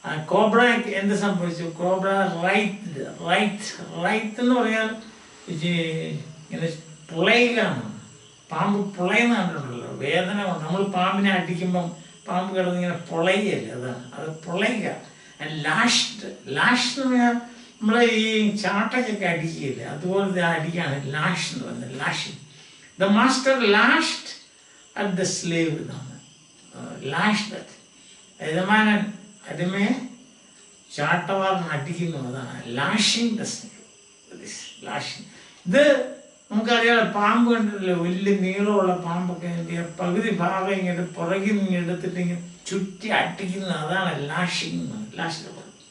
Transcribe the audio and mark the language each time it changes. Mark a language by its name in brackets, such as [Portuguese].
[Malayalam] Cobra എന്ത് സംഭവിച്ചു? Cobra right എന്ന് പറഞ്ഞാൽ ഇങ്ങനെ പുളയിലാണ്. പാമ്പ് പുളയെന്ന് കണ്ടിട്ടുണ്ടല്ലോ, വേദന കൊണ്ട്. നമ്മൾ പാമ്പിനെ അടിക്കുമ്പം പാമ്പ് കിടന്നിങ്ങനെ പുളയല്ലേ, അതാണ് അത് പുളയുക. ലാഷ്ഡ് എന്ന് പറഞ്ഞാൽ നമ്മൾ ഈ ചാട്ടക്കൊക്കെ അടിക്കുകയില്ലേ, അതുപോലത്തെ അടിക്കാണ് ലാഷ് എന്ന് പറയുന്നത്. [English] Lashing. The master lashed at the slave എന്നാണ്. [Malayalam] ലാഷ്ഡ് അറ്റ് യജമാനൻ അടിമയെ ചാട്ടവാറിന് അടിക്കുന്നു, അതാണ് [English] Lashing the snake. [Malayalam] ലാഷിങ്. ഇത് നമുക്കറിയാം, പാമ്പ് കണ്ടിട്ടില്ലേ, വലിയ നീളമുള്ള പാമ്പൊക്കെ പകുതി ഭാഗം ഇങ്ങനെ പുറകിൽ നിന്ന് എടുത്തിട്ട് ഇങ്ങനെ ചുറ്റി അടിക്കുന്നത്, അതാണ് ലാഷിങ് എന്ന്. ലാഷിങ്.